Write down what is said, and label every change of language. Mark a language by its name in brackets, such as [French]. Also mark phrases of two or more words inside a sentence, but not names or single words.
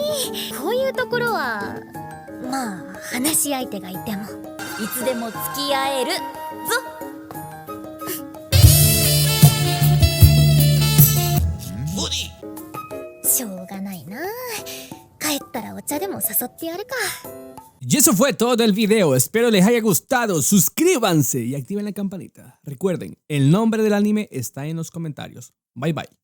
[Japanese] こういうところはまあ話し相手がいてもいつでも付き合えるぞ。しょうがないな。帰ったらお茶でも誘ってやるか。 [Spanish] Y eso fue todo el video, espero les haya gustado, suscríbanse y activen la campanita. Recuerden, el nombre del anime está en los comentarios. [English] Bye bye.